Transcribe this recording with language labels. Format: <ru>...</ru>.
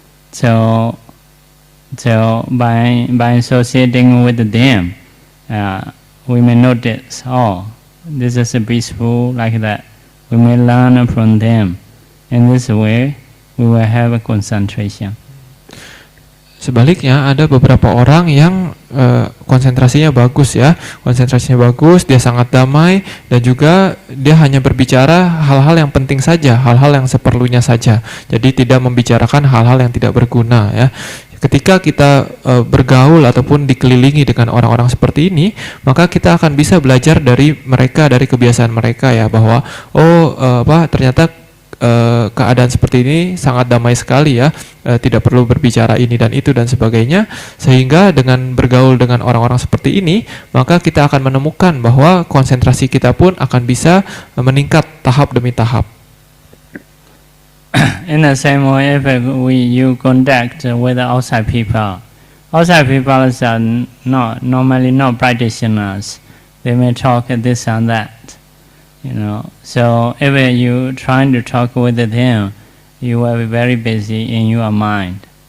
<en>So by associating with them, we may notice, oh, this is peaceful like that. We may learn from them. In this way, we will have a concentration.</en> <id>Sebaliknya ada beberapa orang yang konsentrasinya bagus ya, konsentrasinya bagus, dia sangat damai dan juga dia hanya berbicara hal-hal yang penting saja, hal-hal yang seperlunya saja. Jadi tidak membicarakan hal-hal yang tidak berguna ya. Ketika kita bergaul ataupun dikelilingi dengan orang-orang seperti ini, maka kita akan bisa belajar dari mereka, dari kebiasaan mereka ya, bahwa ternyata keadaan seperti ini sangat damai sekali ya, tidak perlu berbicara ini dan itu dan sebagainya, sehingga dengan bergaul dengan orang-orang seperti ini maka kita akan menemukan bahwa konsentrasi kita pun akan bisa meningkat tahap demi tahap.</id> <en>In the same way, if you contact with outside people are normally not practitioners. They may talk this and that. You know, so if you trying to talk with them, you will be very busy in your mind.</en>